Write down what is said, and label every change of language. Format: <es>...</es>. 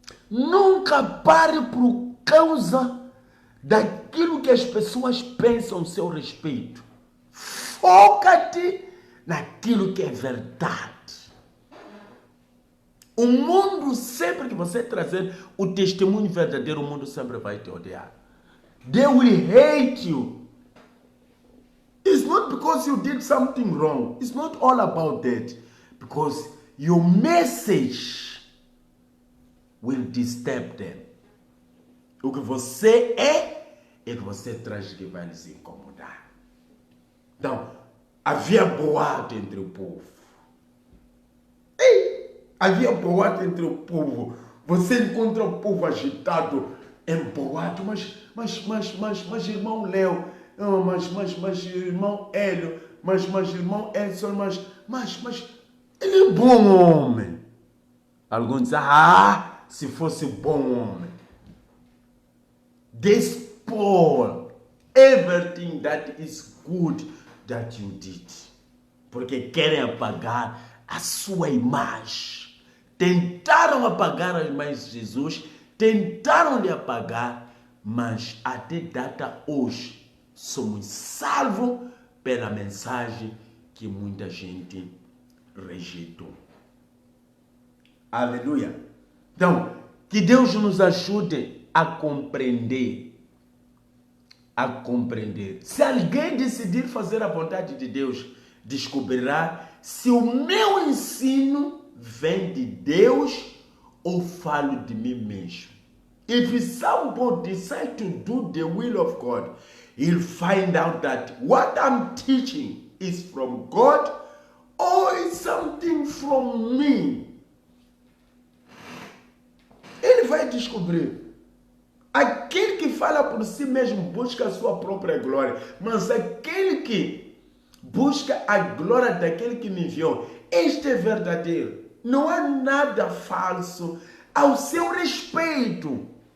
<pt>Nunca pare por causa daquilo que as pessoas pensam a seu respeito. Foca-te naquilo que é verdade. O mundo, sempre que você trazer o testemunho verdadeiro, o mundo sempre vai te odiar.</pt> <en>They will hate you. It's not because you did something wrong. It's not all about that. Because your message will disturb them.</en> <pt>O que você é que você traz que vai lhes incomodar. Então, havia boato entre o povo. Havia boato entre o povo. Você encontra o povo agitado em boato, mas irmão Léo, mas irmão Hélio, mas irmão Edson, mas ele é bom homem. Alguns dizem, se fosse bom homem.</pt> <en>They spoil everything that is good that you did.</en> <pt>Porque querem apagar a sua imagem. Tentaram apagar a imagem de Jesus, tentaram lhe apagar, mas até data hoje somos salvos pela mensagem que muita gente rejeitou. Aleluia. Então, que Deus nos ajude a compreender a compreender. Se alguém decidir fazer a vontade de Deus, descobrirá se o meu ensino vem de Deus ou falo de mim mesmo.</pt> <en>If somebody decides to do the will of God, he'll find out that what I'm teaching is from God or is something from me.</en> <pt>Ele vai descobrir. Aquele que fala por si mesmo busca a sua própria glória, mas aquele que busca a glória daquele que me enviou, este é verdadeiro. Não há nada falso ao seu respeito.</pt>